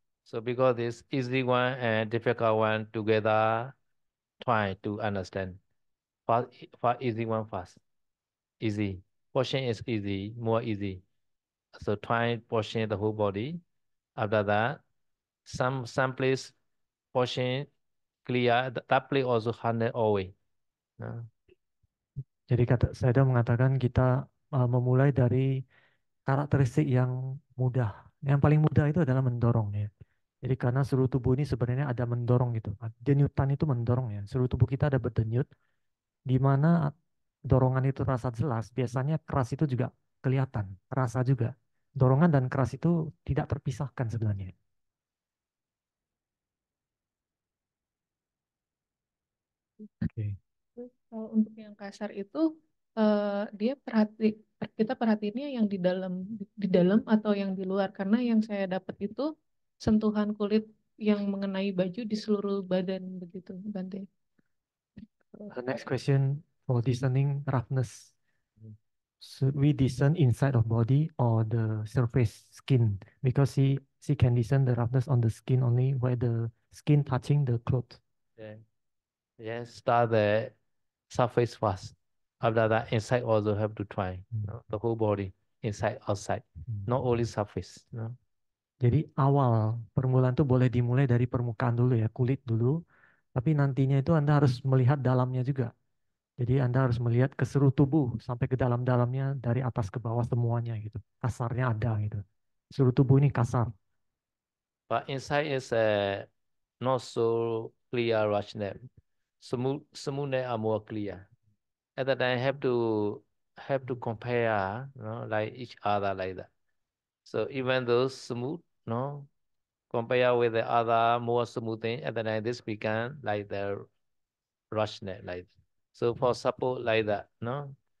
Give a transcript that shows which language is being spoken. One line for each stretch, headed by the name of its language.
English: So because this easy one and difficult one together, try to understand. Fast easy one fast. Easy. Pushing is easy, more easy. So try pushing the whole body. After that, some place pushing clear. That place also 100 always. Uh,
Indonesian: Jadi kata saya mengatakan kita memulai dari karakteristik yang mudah Yang paling mudah itu adalah mendorong ya. Jadi karena seluruh tubuh ini sebenarnya ada mendorong gitu. Denyutan itu mendorong ya. Seluruh tubuh kita ada berdenyut, di mana dorongan itu terasa jelas. Biasanya keras itu juga kelihatan, terasa juga. Dorongan dan keras itu tidak terpisahkan sebenarnya. Oke. Terus kalau untuk yang kasar itu dia kita perhatiinnya yang di dalam atau yang di luar, karena yang saya dapat itu sentuhan kulit yang mengenai baju di seluruh badan begitu, Bante.
English: The next question for discerning roughness. Should we discern inside of body or the surface skin? Because she can discern the roughness on the skin only where the skin touching the cloth. Yeah. Yes, start the surface first. After that, inside also have to try. The whole body, inside, outside. Not only surface.
Indonesian: Jadi awal permulaan itu boleh dimulai dari permukaan dulu ya, kulit dulu. Tapi nantinya itu Anda harus melihat dalamnya juga. Jadi Anda harus melihat ke seluruh tubuh sampai ke dalam-dalamnya dari atas ke bawah semuanya gitu. Kasarnya ada gitu. Seluruh tubuh ini kasar.
English: But inside is not so clear rational. Smooth are more clear. At that time, have to compare, like each other like that. So even those smooth, compare with the other more smooth thing, at that time this become like the rushnet, like so for support like that, no.